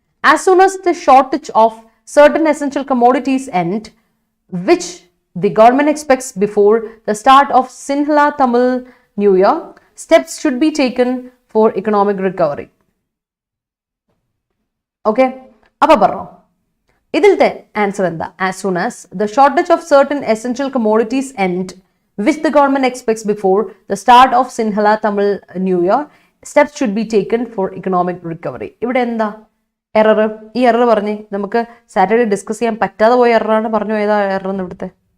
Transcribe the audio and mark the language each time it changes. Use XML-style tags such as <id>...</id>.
<en>As soon as the shortage of certain essential commodities end, which the government expects before the start of Sinhala Tamil New Year, steps should be taken for economic recovery. Okay,</en> <ml>അപ്പോൾ പറഞ്ഞോ ഇതിലത്തെ answer എന്താ?</ml> <en>As soon as the shortage of certain essential commodities end, which the government expects before the start of Sinhala Tamil New Year. Steps should be taken for economic recovery.</en> <ml>ഇവിടെ എന്താ error? ഈ error പറഞ്ഞ് നമുക്ക് Saturday discuss ചെയ്യാൻ പറ്റാതെ പോയ എററാണ്. പറഞ്ഞു ഏതാ എറർ എന്ന് ഇവിടുത്തെ?</ml>